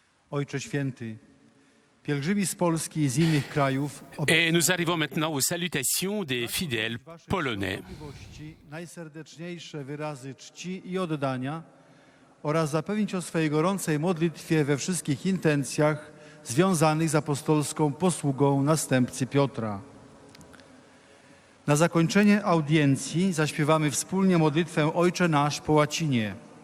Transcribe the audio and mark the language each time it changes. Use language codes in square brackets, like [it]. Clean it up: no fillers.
[pl] Ojcze Święty, pielgrzymi z Polski i z innych krajów [fr] Et nous arrivons maintenant aux salutations des fidèles polonais. [pl] najserdeczniejsze wyrazy czci i oddania oraz zapewnić o swojej gorącej modlitwie we wszystkich intencjach związanych z apostolską posługą następcy Piotra. Na zakończenie audiencji zaśpiewamy wspólnie modlitwę Ojcze Nasz po łacinie.